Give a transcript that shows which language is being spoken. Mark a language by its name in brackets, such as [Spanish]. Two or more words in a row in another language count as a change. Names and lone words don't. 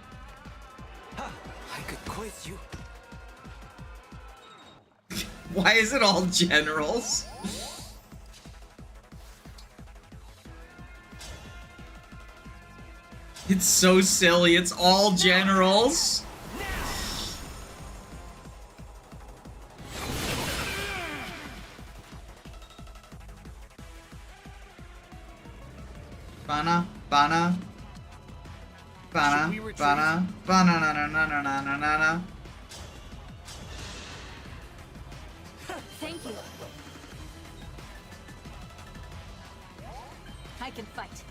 [English] I could quiz you. Why is it all generals? It's so silly. It's all generals. Bana, bana. Bana, bana, bana, na na na na na na na. Thank you. I can fight.